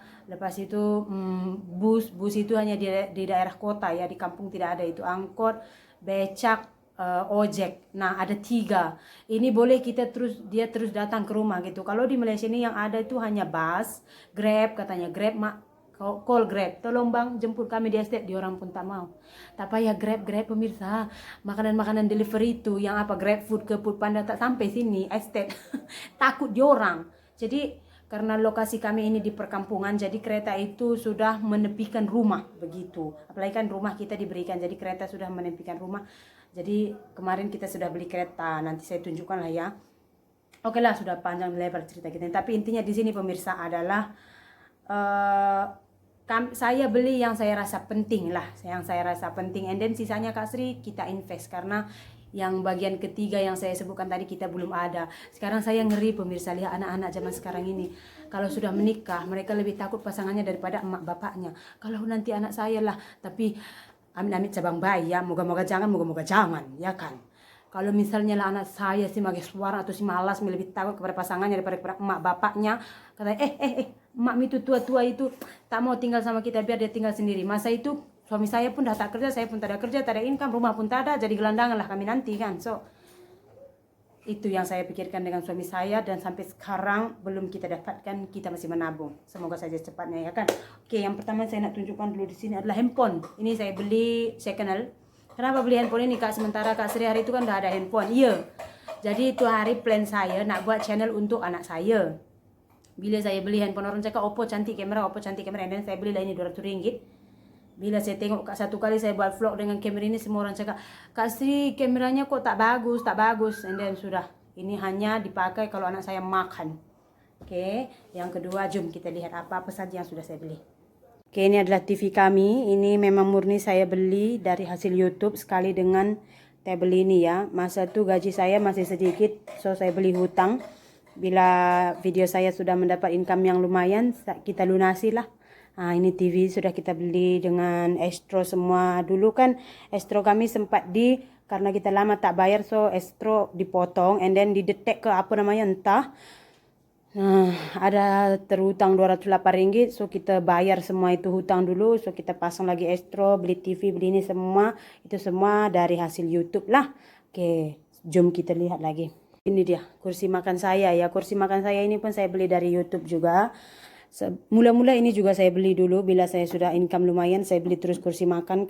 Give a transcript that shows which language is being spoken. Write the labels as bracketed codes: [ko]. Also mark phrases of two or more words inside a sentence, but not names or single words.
[ms] Lepas itu bus itu hanya di daerah kota ya, di kampung tidak ada itu. [id] Angkot, becak, ojek. Nah ada 3. Ini boleh dia terus datang ke rumah gitu. [ms] Kalau di Malaysia ini yang ada itu hanya bus, Grab, katanya Grab call Grab, tolong bang jemput kami di estate, diorang pun tak mau. Tak payah Grab pemirsa, makanan delivery itu yang apa, Grab Food ke Foodpanda tak sampai sini estate. Takut diorang. [id] Jadi karena lokasi kami ini di perkampungan, jadi kereta itu sudah menepikan rumah begitu. Apalagi kan rumah kita diberikan, jadi kereta sudah menepikan rumah. Jadi kemarin kita sudah beli kereta, nanti saya tunjukkan lah ya. Oke lah, sudah panjang lebar cerita kita. Tapi intinya di sini pemirsa adalah saya beli yang saya rasa penting lah, [en] and then [id] sisanya Kak Sri kita invest, karena yang bagian ketiga yang saya sebutkan tadi kita belum ada. Sekarang saya ngeri pemirsa, lihat anak-anak zaman sekarang ini, kalau sudah menikah mereka lebih takut pasangannya daripada emak bapaknya. Kalau nanti anak saya lah, tapi amit-amit cabang bayi ya, moga-moga jangan ya kan. Kalau misalnya lah anak saya si mage suara atau si malas, lebih takut kepada pasangannya daripada emak bapaknya. [ms] Katanya emak itu tua-tua itu tak mau tinggal sama kita, biar dia tinggal sendiri. Masa itu suami saya pun dah tak kerja, saya pun tak ada kerja, tak ada income, rumah pun tak ada, jadi gelandangan lah kami nanti kan. [id] So itu yang saya pikirkan dengan suami saya, dan sampai sekarang belum kita dapatkan, kita masih menabung. [ms] Semoga saja cepatnya ya kan. Oke, yang pertama saya nak tunjukkan dulu di sini adalah handphone. Ini saya beli [en] second hand. [ms] Kenapa beli handphone ini Kak? [id] Sementara Kak Sri hari itu kan udah ada handphone. [ms] Iya. Jadi itu hari plan saya nak buat channel untuk anak saya. Bila saya beli handphone, orang cakap Oppo cantik kamera, dan saya beli lah ini RM200. Bila saya tengok satu kali saya buat vlog dengan kamera ini, semua orang cakap, Kak Sri kameranya kok tak bagus. [en] And then [ms] sudah, ini hanya dipakai kalau anak saya makan. Oke, yang kedua jom kita lihat apa-apa saja yang sudah saya beli. Oke, ini adalah TV kami. [id] Ini memang murni saya beli dari hasil YouTube sekali dengan tabel ini ya. [ms] Masa itu gaji saya masih sedikit, so saya beli hutang. Bila video saya sudah mendapat income yang lumayan, kita lunasi lah. [id] Nah, ini TV sudah kita beli dengan estro semua. Dulu kan estro kami sempat karena kita lama tak bayar, so estro dipotong [en] and then [id] didetek ke apa namanya entah. Nah, ada terhutang Rp208, [ms] so kita bayar semua itu hutang dulu, so kita pasang lagi estro, beli TV, beli ini semua, itu semua dari hasil YouTube lah. Oke, jom kita lihat lagi. [id] Ini dia kursi makan saya ya. Kursi makan saya ini pun saya beli dari YouTube juga. [ms] Mula-mula ini juga saya beli dulu bila saya sudah income lumayan, saya beli terus kursi makan.